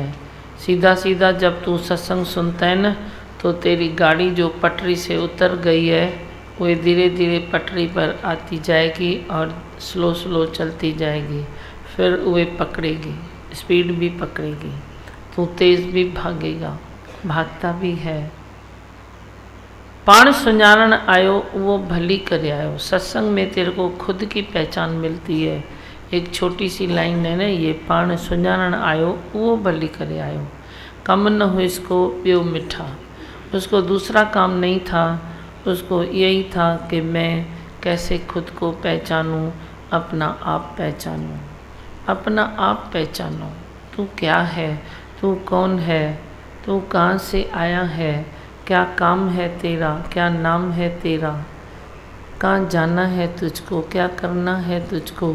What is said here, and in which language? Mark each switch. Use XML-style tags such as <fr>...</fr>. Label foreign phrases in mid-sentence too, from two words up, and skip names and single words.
<hi>सीधा जब तू सत्संग सुनता है ना तो तेरी गाड़ी जो पटरी से उतर गई है वो धीरे धीरे पटरी पर आती जाएगी और स्लो चलती जाएगी। फिर वे पकड़ेगी, स्पीड भी पकड़ेगी, तू तेज़ भी भागता भी है।</hi> <sd>पाण सुञाणन आयो वो भली करे आयो।</sd> <hi>सत्संग में तेरे को खुद की पहचान मिलती है। एक छोटी सी लाइन है ना, ये</hi> <sd>पाण सुञाणन आयो वो भली करे आयो। कम न हो इसको ॿियो मिठा।</sd> <hi>उसको दूसरा काम नहीं था, उसको यही था कि मैं कैसे खुद को पहचानूं, अपना आप पहचानूं। अपना आप पहचानो, तू क्या है, तू कौन है, तू कहाँ से आया है, क्या काम है तेरा, क्या नाम है तेरा, कहाँ जाना है तुझको, क्या करना है तुझको।</hi>